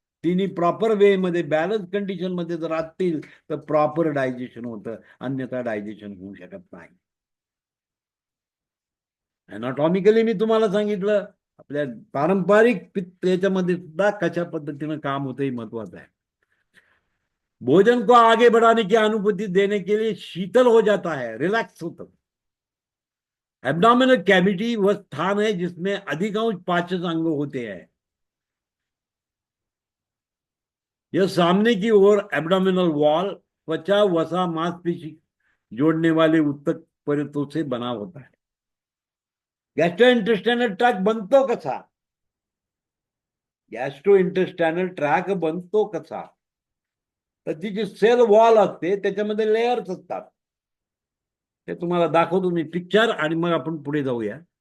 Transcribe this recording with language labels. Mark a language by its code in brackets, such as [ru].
[mr] तिन्ही proper way मध्ये balance condition मध्ये जर असतील तर प्रॉपर डायजेशन होतं, अन्यथा डायजेशन होऊ शकत नाही. अनाटॉमिकली मी तुम्हाला सांगितलं, आपल्या पारंपरिक पित्त याच्यामध्ये सुद्धा कशा पद्धतीनं काम होतं हे महत्वाचं आहे. [hi] भोजन को आगे बढ़ाने की अनुभूति देने के लिए शीतल हो जाता है, रिलैक्स होता है. एब्डोमिनल कैविटी वह स्थान है जिसमें अधिकांश पाचन अंग होते हैं. यह सामने की ओर एब्डोमिनल वॉल त्वचा, वसा, मांसपेशी जोड़ने वाले उत्तक परतों से बना होता है. [mr] गॅस्ट्रो इंटेस्टाइनल ट्रॅक बनतो कसा? गॅस्ट्रो इंटेस्टाइनल ट्रॅक बनतो कसा? तर ती जी सेल वॉल असते त्याच्यामध्ये लेयर्स असतात. ते तुम्हाला दाखवतो मी पिक्चर, आणि मग आपण पुढे जाऊया.